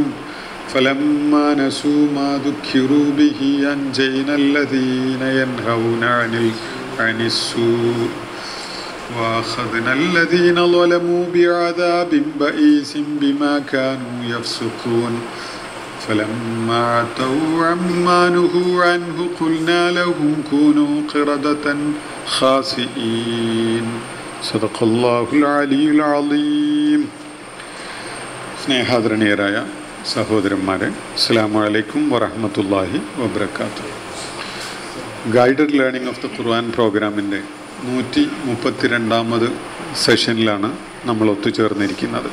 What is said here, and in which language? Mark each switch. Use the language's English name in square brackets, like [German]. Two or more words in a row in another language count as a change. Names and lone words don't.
[Arabic] فلما نسوا ما ذكروا به أنجينا الذين ينهون عن السوء وأخذنا الذين ظلموا بعذاب بئيس بما كانوا يفسقون. فلما عتوا عما نهوا عنه قلنا لهم كونوا قردة خاسئين. صدق الله العلي العظيم. [Malayalam] സ്നേഹാദരണീയരായ സഹോദരന്മാരെ, [Arabic] السلام عليكم ورحمة الله وبركاته. [Malayalam] ഗൈഡഡ് ലേണിംഗ് ഓഫ് ദ ഖുർആൻ പ്രോഗ്രാമിൻ്റെ 132ാമത് സെഷനിലാണ് നമ്മൾ ഒത്തുചേർന്നിരിക്കുന്നത്.